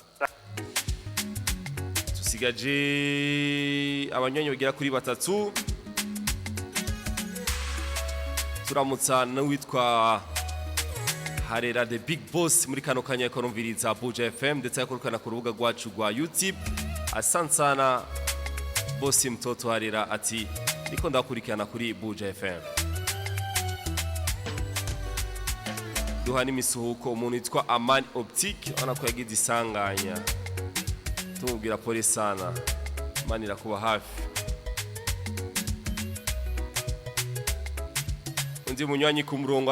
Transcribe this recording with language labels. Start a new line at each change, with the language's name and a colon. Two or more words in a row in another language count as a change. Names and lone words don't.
Rundi: Tusigaje abanyonyi bagera kuri batatu. Turamutsa n'uwitwa Harera the Big Boss muri kano kanya yakorumviriza Buja FM ndetse yakorukana ku rubuga rwacu rwa YouTube.
Swahili: Asante sana Boss mtoto
Rundi: Harera ati niko ndakurikirana kuri Buja FM. Duhana imisuhuko umuntu yitwa Amani Optique ona ko yagize isanganya. Tumubwira
Swahili: pole sana.
Rundi: Imana irakuba hafi. Undi munywanyi ku murongo.